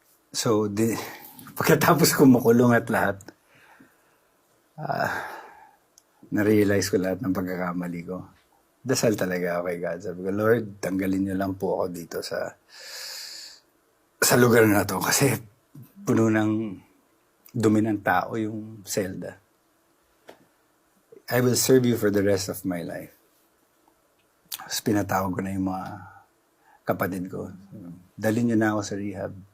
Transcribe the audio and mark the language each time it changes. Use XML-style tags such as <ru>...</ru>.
<tl>So, pagkatapos ko makulong at lahat, na-realize ko lahat ng pagkakamali ko. Dasal talaga ako kay God. Sabi ko, Lord, tanggalin niyo lang po ako dito sa lugar na to. Kasi puno ng dumi ng tao yung selda.</tl> <en>I will serve you for the rest of my life.</en> <tl>Tapos pinatawag ko na yung mga kapatid ko. Dalhin niyo na ako sa rehab.</tl>